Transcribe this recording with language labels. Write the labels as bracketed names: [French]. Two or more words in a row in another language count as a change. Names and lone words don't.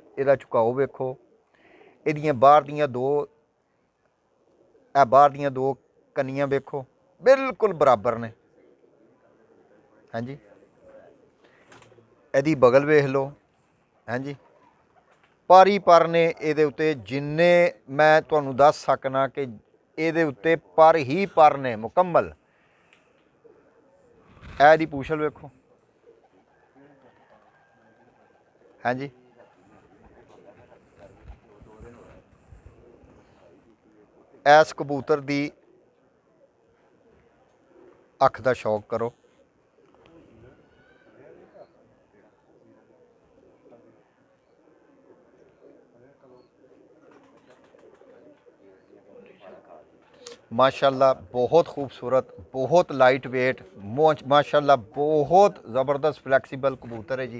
[Punjabi] ਇਹਦਾ ਝੁਕਾਓ ਵੇਖੋ, ਇਹਦੀਆਂ ਬਾਹਰ ਦੀਆਂ ਦੋ ਕੰਨੀਆਂ ਵੇਖੋ ਬਿਲਕੁਲ ਬਰਾਬਰ ਨੇ। ਹਾਂ ਜੀ, ਇਹਦੀ ਬਗਲ ਵੇਖ ਲੋ। ਹਾਂ ਜੀ, ਪਾਰੀ ਪਰ ਨੇ ਇਹਦੇ ਉੱਤੇ, ਜਿੰਨੇ ਮੈਂ ਤੁਹਾਨੂੰ ਦੱਸ ਸਕਣਾ ਕਿ ਇਹਦੇ ਉੱਤੇ ਪਰ ਹੀ ਪਰ ਨੇ ਮੁਕੰਮਲ। ਇਹਦੀ ਪੂਛਲ ਵੇਖੋ। ਹਾਂਜੀ, ਇਸ ਕਬੂਤਰ ਦੀ ਅੱਖ ਕਾ ਸ਼ੌਕ ਕਰੋ। [Hindi] माशाल्लाह बहुत खूबसूरत, बहुत [English] light weight, [Hindi] माशाल्लाह बहुत ज़बरदस्त फ्लैक्सीबल कबूतर है जी।